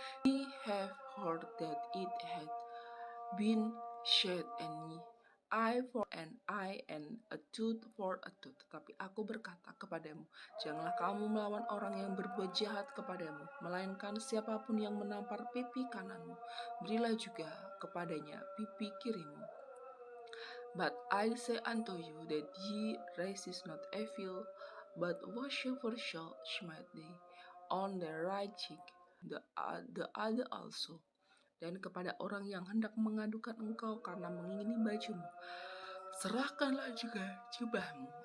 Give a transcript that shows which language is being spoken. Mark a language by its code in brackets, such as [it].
[en] We have heard that it had been said, and eye for an eye and a tooth for a tooth. [id] Tetapi aku berkata kepadamu, janganlah kamu melawan orang yang berbuat jahat kepadamu, melainkan siapapun yang menampar pipi kananmu, berilah juga kepadanya pipi kirimu. [en] But I say unto you, that ye resist not evil, but whatsoever shall smite thee on the right cheek, the other also. [id] Dan kepada orang yang hendak mengadukan engkau karena mengingini bajumu, serahkanlah juga jubahmu.